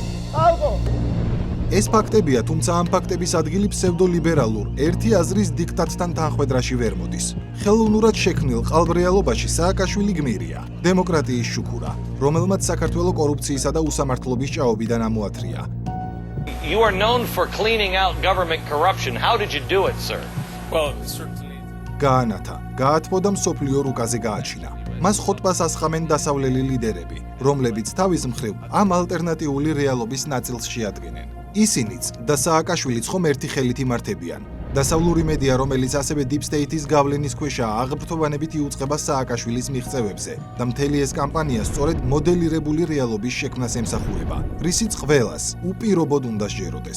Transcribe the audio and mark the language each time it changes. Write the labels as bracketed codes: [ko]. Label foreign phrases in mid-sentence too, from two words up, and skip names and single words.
[ka] ხალხო. ეს ფაქტებია, თუმცა ამ ფაქტების ადგილი ფსევდოლიბერალურ, ერთი აზრის დიქტატთან თანხვედრაში ვერ მოდის. ხელოვნურად შექმნილ ყალბ-რეალობაში სააკაშვილი გმირია, დემოკრატიის შუქურა, რომელმაც საქართველოს კორუფციისა და უსამართლობის ჭაობიდან ამოათრია. [en] You are known for cleaning out government corruption. How did you do it, sir? Well, certainly. [ka] გაანათა, გაათბო და მსოფლიო რუკაზე გააჩინა. მას ხოტბას ასხამენ დასავლელი ლიდერები, რომლებიც თავის მხრივ ამ ალტერნატიული რეალობის ნაწილს შეადგენენ. ისინიც და სააკაშვილიც ხომ ერთი ხელით იმართებიან. დასავლური მედია, რომელიც ასევე [en] Deep State- [ka] ის გავლენის ქვეშაა, აღბრთოვანებით იუწყება სააკაშვილის მიღწევებზე და მთელი ეს კამპანია სწორედ მოდელირებული რეალობის შექმნას ემსახურება, რისიც ყველას უპირობოდ უნდა შეეროდეს.